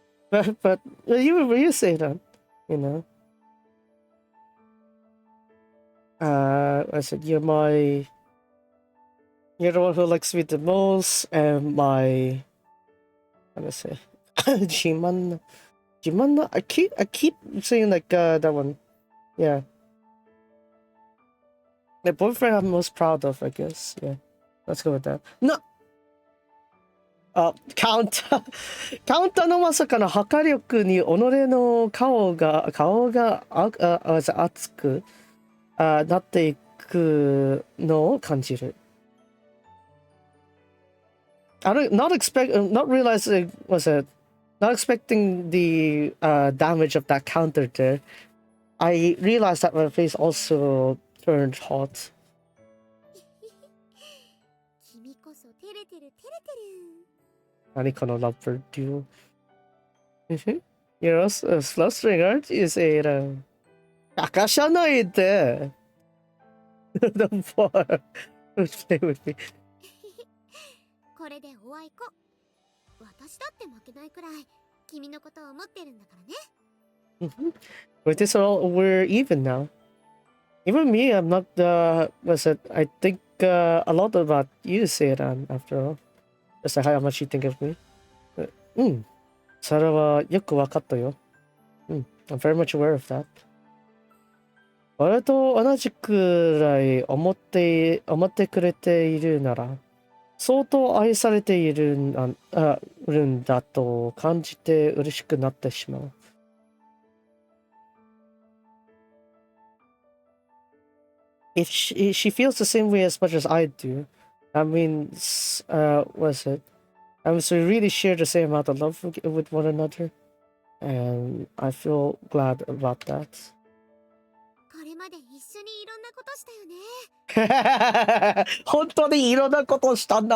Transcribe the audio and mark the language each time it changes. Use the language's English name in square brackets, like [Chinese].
[English] but you say that, I said you're the one who likes me the most, and my, how do I say, Jiman. I keep saying like that one. Yeah. The boyfriend I'm most proud of, I guess. Yeah. Let's go with that. No. [Japanese] カウンターのまさかの破壊力に己の顔が熱くなっていくのを感じる。 [English] Not expecting the damage of that counter there. I realized that my face also turned hot. [Japanese] 君こそ照れてる。何この [English] lovebird duo. You're also flustering, aren't you, Seira? [Japanese] 明かさないで。 [English] The fuck? Play with me. [Japanese] これでおあいこ。私だって負けないくらい君のことを思ってるんだからね。 [English] With this all, we're even now. Even me, I'm not, was it, I think a lot about you, Seira, after all. Just like how much you think of me. [Japanese] それはよくわかったよ。 [English] I'm very much aware of that. [Japanese] 俺と同じくらい思ってくれているなら、相当愛されているんだと感じて嬉しくなってしまう。 [English] If she feels the same way as much as I do, that means, was it? So we really share the same amount of love with one another, and I feel glad about that. [Japanese] これまで一緒にいろんなことしたよね。本当にいろんなことしたんだ。